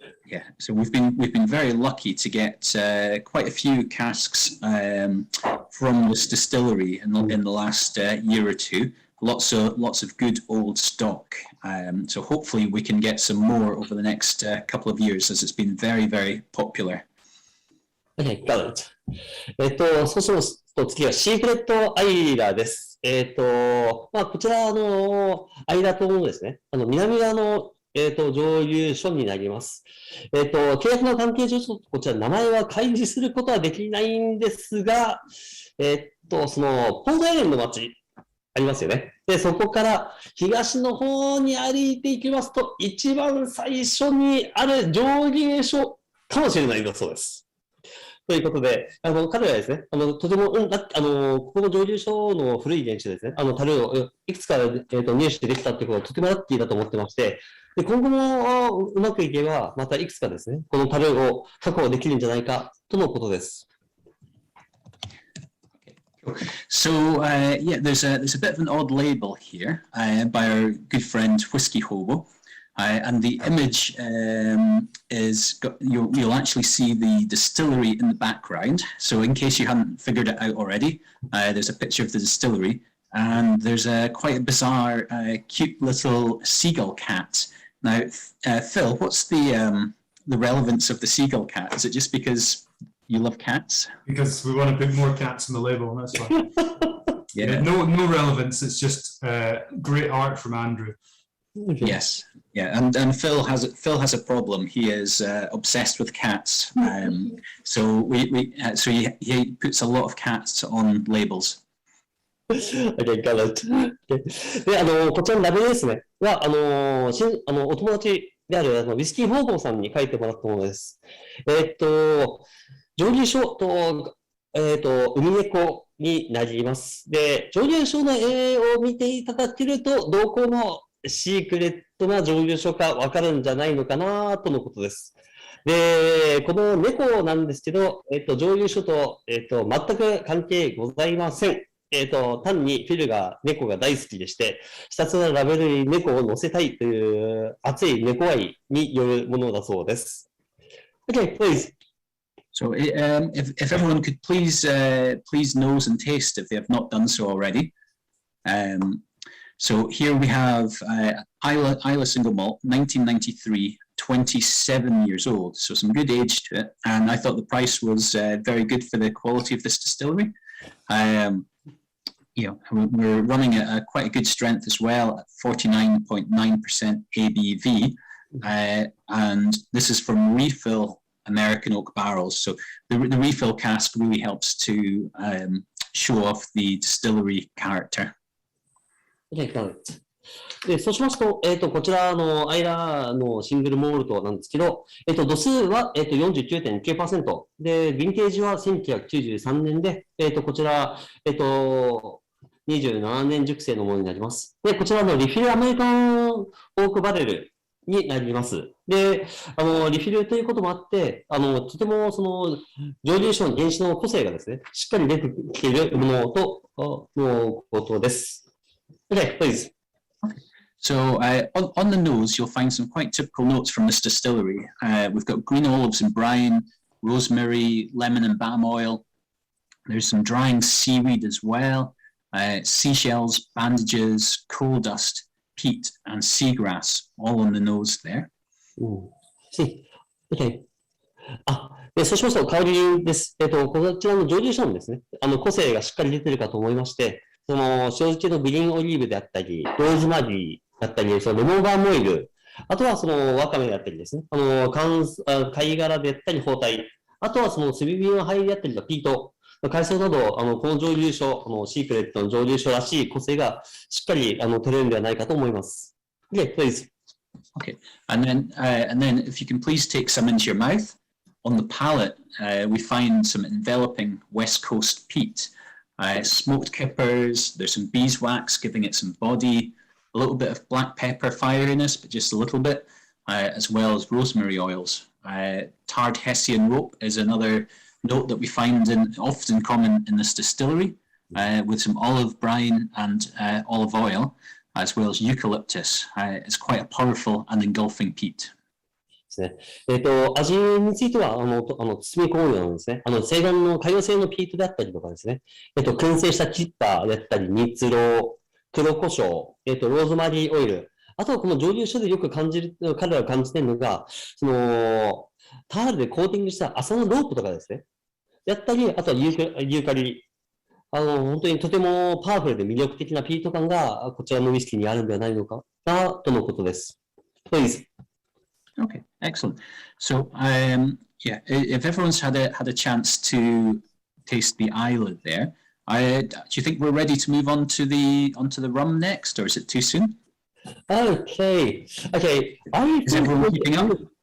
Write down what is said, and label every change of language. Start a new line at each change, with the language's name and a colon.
English: Yeah, so we've been very lucky to get quite a few casks from this distillery in the last year or two. Lots of good old stock. So hopefully we can get some more over the next couple of years, as it's been very, very popular. Okay, got it.
Japanese: そうしますと次はシークレットアイラです。こちらアイラ島のですね、南側の蒸留所になります。契約の関係上、ちょっとこちら名前は開示することはできないんですが、その、ポートエレンの町、ありますよね。で、そこから東の方に歩いていきますと、一番最初にある蒸留所かもしれないんだそうです。ということで、彼らはですね、とても、ここの蒸留所の古い原酒ですね、樽をいくつか、入手できたってことはとてもラッキーだと思ってまして、で今後もうまくいけば、またいくつかですね、この樽を確保できるんじゃないかとのことです。
English: So yeah, there's a bit of an odd label here by our good friend Whiskey Hobo, and the image is you'll actually see the distillery in the background. So in case you hadn't figured it out already, there's a picture of the distillery, and there's quite a bizarre, cute little seagull cat. Now, Phil, what's the relevance of the seagull cat? Is it just because you love cats? Because we want a bit more cats on the label, that's why. Yeah. No relevance. It's just great art from Andrew. Yes, yeah, and Phil has a problem. He is obsessed with cats. So so he puts a lot of cats on labels. Okay, got it.
Japanese: で、こちらのラベルですね。は、お友達であるウィスキー方々さんに書いてもらったものです。蒸留所と、海猫になります。で、蒸留所の絵を見ていただけると、どこのシークレットな蒸留所かわかるんじゃないのかなとのことです。で、この猫なんですけど、蒸留所と、全く関係ございません。単にフィルが猫が大好きでして、ひたすらラベルに猫を載せたいという熱い猫愛によるものだそうです。
English: Okay, please. So if everyone could please nose and taste if they have not done so already. So here we have Isla Single Malt, 1993, 27 years old. So some good age to it. And I thought the price was very good for the quality of this distillery. We're running at quite a good strength as well at 49.9% ABV. And this is from refill American oak barrels. So the refill cask really helps to show off the distillery character. Okay, got it.
Japanese: で、そうしますと、こちらアイラのシングルモルトなんですけど、度数は、49.9%。で、ヴィンテージは1993年で、こちら、27年熟成のものになります。で、こちらのリフィルアメリカンオークバレルになります。で、リフィルということもあって、とてもその蒸留所の原酒の個性がですね、しっかり出てきているものとのことです。
English: Okay, please. So on the nose, you'll find some quite typical notes from this distillery. We've got green olives and brine, rosemary, lemon and balm oil. There's some drying seaweed as well, seashells, bandages, coal dust, peat and seagrass, all on the nose there. Okay.
Japanese: で、そうしますと、香りです。こちらの蒸留所のですね、個性がしっかり出ているかと思いまして、その、塩漬けのグリーンオリーブであったり、ローズマリーだったり、そのレモンバームオイル、あとはその、ワカメだったりですね、貝殻であったり、包帯、あとはその、炭火の灰であったりとピート、海藻など、この蒸留所、シークレットの蒸留所らしい個性がしっかり、取れるんではないかと思います。
English: Okay, please. Okay. And then if you can please take some into your mouth. On the palate, we find some enveloping West Coast peat. Smoked kippers, there's some beeswax giving it some body, a little bit of black pepper fieriness, but just a little bit, as well as rosemary oils. Tarred Hessian rope is another note that we find often common in this distillery, with some olive brine and olive oil, as well as eucalyptus. It's quite a powerful and engulfing peat.
Japanese: ですね。味については、包み込むようなんですね。西岸の海洋性のピートであったりとかですね。燻製したキッターであったり、蜜ろう、黒胡椒、ローズマリーオイル。あとはこの蒸留所でよく彼らが感じているのが、その、タールでコーティングした麻のロープとかですね。であったり、あとはユーカリ。本当にとてもパワフルで魅力的なピート感が、こちらのウイスキーにあるんではないのかな、とのことです。
English: please. Okay, excellent. So, yeah, if everyone's had a chance to taste the Isla there, do you think we're ready to move on to the rum next, or is it too soon? Okay. Is everyone keeping up?